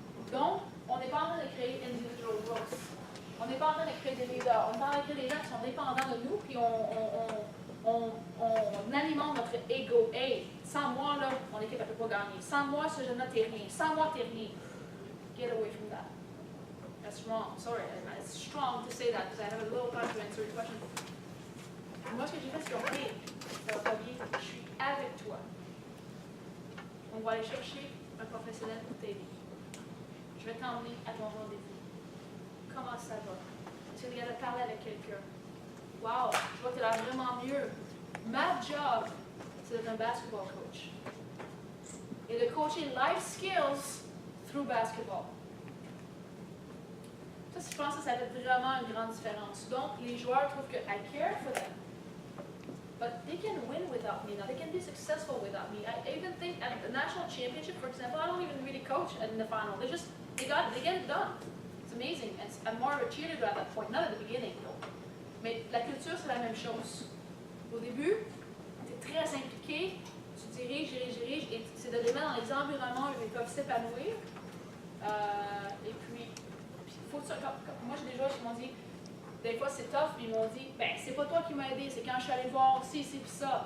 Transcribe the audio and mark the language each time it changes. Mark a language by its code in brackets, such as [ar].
[fr] Donc, on n'est pas en train de créer [en] individual growth. [fr] On n'est pas en train de créer des leaders. On est en train de créer des gens qui sont dépendants de nous, puis on alimente notre ego. Hey, sans moi, là, mon équipe ne peut pas gagner. Sans moi, ce jeune-là, t'es rien. Sans moi, t'es rien. [en] Get away from that. That's wrong. Sorry, it's strong to say that because I have a little time to answer your question. [fr] Moi, ce que j'ai fait, c'est OK, ça va pas bien, je suis avec toi. On va aller chercher un professionnel pour t'aider. Je vais t'emmener à ton rendez-vous. Comment ça va? Est-ce que tu regardes parler avec quelqu'un? Wow, je vois que tu as l'air vraiment mieux. Ma job, c'est d'être un basketball coach. Et de coacher [en] life skills through basketball. [fr] Ça, je pense que ça fait vraiment une grande différence. Donc, les joueurs trouvent que [en] I care for them. But they can win without me now. They can be successful without me. I even think at the national championship, for example, I don't even really coach in the final. They get it done. It's amazing. And I'm more of a cheerleader at that point, not at the beginning, though. [fr] Mais la culture, c'est la même chose. Au début, tu es très impliqué, tu diriges, et c'est de les mettre dans les environnements où ils peuvent s'épanouir. Et puis, faut que moi, j'ai des joueurs qui m'ont dit, des fois c'est tough, puis ils m'ont dit, ben c'est pas toi qui m'as aidé, c'est quand je suis allée voir ci, puis ça.